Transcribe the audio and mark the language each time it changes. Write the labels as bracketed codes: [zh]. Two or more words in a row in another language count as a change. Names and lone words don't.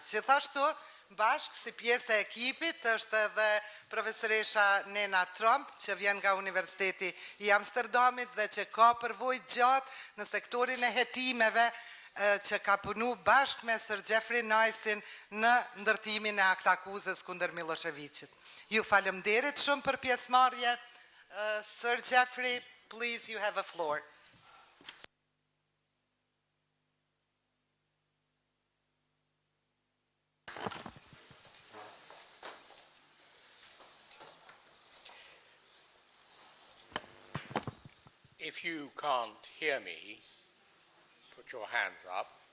[sq] Gjithashtu, bashkë si pjesë e ekipit është edhe profesoresha Nena Trump, që vjen nga Universiteti i Amsterdamit dhe që ka përvojë gjatë në sektorin e hetimeve, që ka punu bashkë me Sir Geoffrey Nicein në ndërtimin e Aktakuzës kundër Milosheviqit. Ju falemnderit shumë për pjesëmarrje. [en] Sir Geoffrey, please, you have a floor. If you can't hear me, put your hands up.